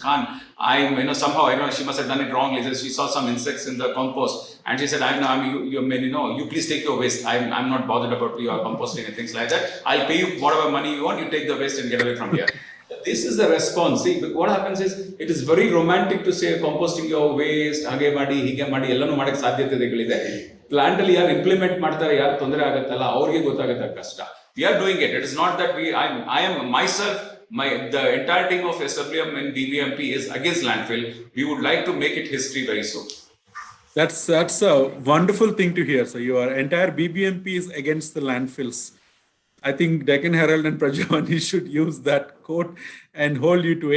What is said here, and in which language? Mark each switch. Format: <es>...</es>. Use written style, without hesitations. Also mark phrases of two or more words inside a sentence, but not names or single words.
<en>Khan, somehow she must have done it wrongly. She saw some insects in the compost, and she said, you please take your waste. I'm not bothered about your composting and things like that. I'll pay you whatever money you want. You take the waste and get away from here." This is the response. See, what happens is, it is very romantic to say composting your waste,</en> <kn>ಹಾಗೆ ಮಾಡಿ, ಹೀಗೆ ಮಾಡಿ, ಎಲ್ಲಾನೂ ಮಾಡೋಕೆ ಸಾಧ್ಯತೆ ಪ್ಲಾಂಟ್ ಅಲ್ಲಿ ಯಾರ್ ಇಂಪ್ಲಿಮೆಂಟ್ ಮಾಡ್ತಾರೆ ಯಾರು ತೊಂದರೆ ಆಗುತ್ತಲ್ಲ ಅವರಿಗೆ ಗೊತ್ತಾಗುತ್ತೆ ಕಷ್ಟ.</kn> <en>We are doing it. It is not that I am myself, the entire team of SWM and BBMP is against landfill. We would like to make it history very soon. That's a wonderful thing to hear. So your entire BBMP is against the landfills. I think Deccan Herald and Prajavani should use that quote and hold you to it.</en>